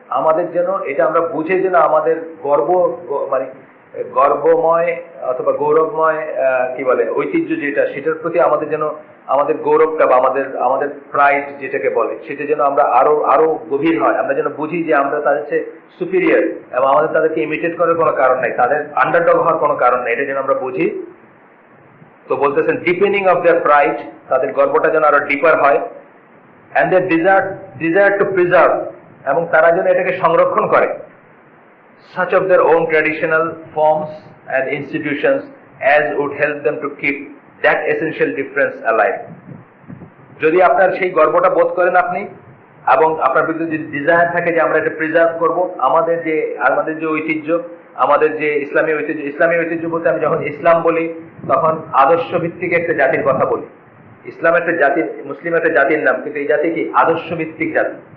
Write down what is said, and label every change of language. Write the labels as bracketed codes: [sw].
[bn] আমাদের যেন এটা আমরা বুঝে, যেন আমাদের মানে গর্বময় অথবা গৌরবময় কি বলে ঐতিহ্য যেটা, সেটার প্রতি আমাদের যেন আমাদের গৌরবটা বা আমাদের প্রাইড যেটাকে বলে, সেটা যেন আমরা আরো গভীর হয়। আমরা যেন বুঝি যে আমরা তাদের চেয়ে সুপিরিয়র, এবং আমাদের তাদেরকে ইমিটেট করার কোনো কারণ নাই, তাদের আন্ডারডগ হওয়ার কোনো কারণ নেই, এটা যেন আমরা বুঝি। তো বলতেছেন ডিপেনিং অফ দেয়ার প্রাইড, তাদের গর্বটা যেন আরো ডিপার হয়, [en] and their desire to preserve, [bn] এবং তারা যেন এটাকে সংরক্ষণ করে, [en] such of their own traditional forms and institutions as would help them to keep that essential difference alive. [bn] যদি আপনার সেই গর্বটা বোধ করেন আপনি, এবং আপনার ভিতরে যদি ডিজায়ার থাকে যে আমরা এটা প্রিজার্ভ করব, আমাদের যে ঐতিহ্য, আমাদের যে ইসলামী ঐতিহ্য বলতে আমি যখন ইসলাম বলি, তখন আদর্শ ভিত্তিক একটা জাতির কথা বলি। ইসলাম একটা জাতি, মুসলিম একটা জাতির নাম, কিন্তু এই জাতি কি আদর্শ ভিত্তিক জাতি।